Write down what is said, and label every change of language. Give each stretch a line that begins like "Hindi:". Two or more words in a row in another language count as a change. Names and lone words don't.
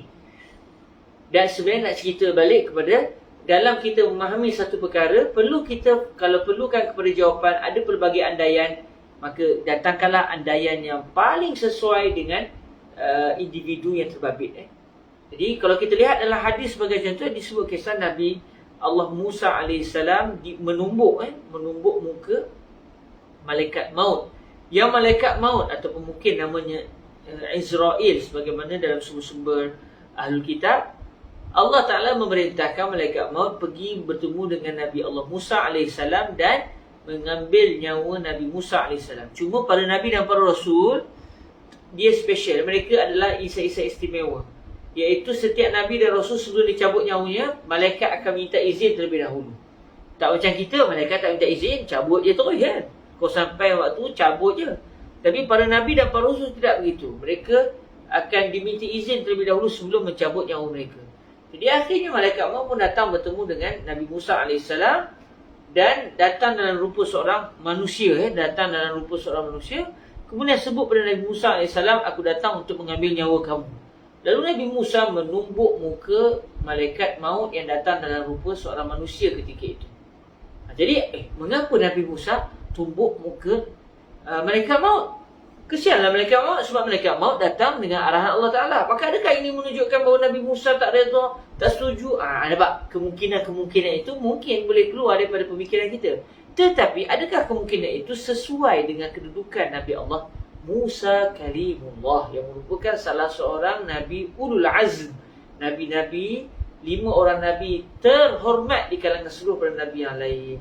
Malay: Dan sebenarnya nak cerita balik kepada dalam kita memahami satu perkara, kalau perlukan kepada jawapan, ada pelbagai andaian, maka datangkanlah andaian yang paling sesuai dengan individu yang terbabit. Jadi kalau kita lihat dalam hadis sebagai contoh, disebut kisah Nabi Allah Musa AS menumbuk muka malaikat maut. Yang malaikat maut ataupun mungkin namanya Israel sebagaimana dalam sumber-sumber
Arabic: أهل الكتاب,
Malay: Allah Ta'ala memerintahkan malaikat maut pergi bertemu dengan Nabi Allah Musa AS dan mengambil nyawa Nabi Musa AS. Cuma para Nabi dan para Rasul, dia special. Mereka adalah isa-isa istimewa, iaitu setiap Nabi dan Rasul sebelum dicabut nyawanya, malaikat akan minta izin terlebih dahulu. Tak macam kita, malaikat tak minta izin, cabut je terus kan. Kau sampai waktu, cabut je. Tapi para Nabi dan para Rasul tidak begitu. Mereka akan diminta izin terlebih dahulu sebelum mencabut nyawa mereka. Jadi akhirnya malaikat maut pun datang bertemu dengan Nabi Musa AS dan datang dalam rupa seorang manusia. Kemudian sebut pada Nabi Musa AS, aku datang untuk mengambil nyawa kamu. Lalu Nabi Musa menumbuk muka malaikat maut yang datang dalam rupa seorang manusia ketika itu. Jadi mengapa Nabi Musa tumbuk muka malaikat maut? Kesianlah malaikat maut, sebab malaikat maut datang dengan arahan Allah Ta'ala. Apakah adakah ini menunjukkan bahawa Nabi Musa tak redha, tak setuju? Nampak kemungkinan itu mungkin boleh keluar daripada pemikiran kita. Tetapi adakah kemungkinan itu sesuai dengan kedudukan Nabi Allah Musa Kalimullah, yang merupakan salah seorang Nabi
Arabic: أولو العزم,
Malay: Nabi-Nabi, 5 orang Nabi terhormat di kalangan seluruh para Nabi yang lain?